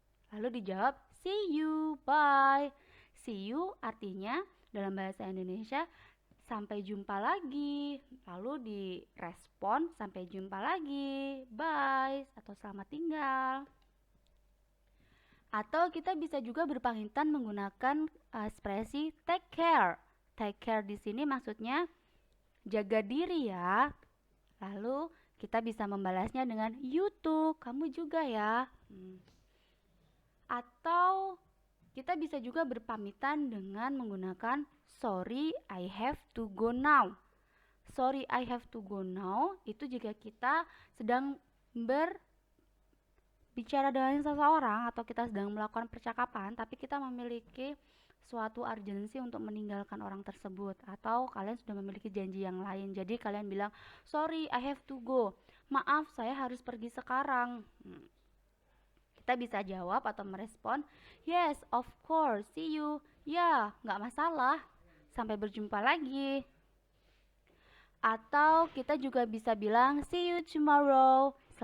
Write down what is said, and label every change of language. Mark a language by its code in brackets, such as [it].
[id] Lalu dijawab [en] see you, bye. [id] See you artinya dalam bahasa Indonesia sampai jumpa lagi. Lalu direspon sampai jumpa lagi, bye atau selamat tinggal. Atau kita bisa juga berpamitan menggunakan ekspresi take care. Take care di sini maksudnya jaga diri ya. Lalu kita bisa membalasnya dengan [en] you too, [id] kamu juga ya. Atau kita bisa juga berpamitan dengan menggunakan [en] sorry, I have to go now. Sorry, I have to go now [id] itu jika kita sedang berbicara dengan seseorang atau kita sedang melakukan percakapan tapi kita memiliki suatu urgensi untuk meninggalkan orang tersebut atau kalian sudah memiliki janji yang lain. Jadi kalian bilang, [en] sorry, I have to go. [id] Maaf, saya harus pergi sekarang. Kita bisa jawab atau merespon, [en] yes, of course, see you. [id] Ya, nggak masalah. Sampai berjumpa lagi. Atau kita juga bisa bilang, [en] see you tomorrow.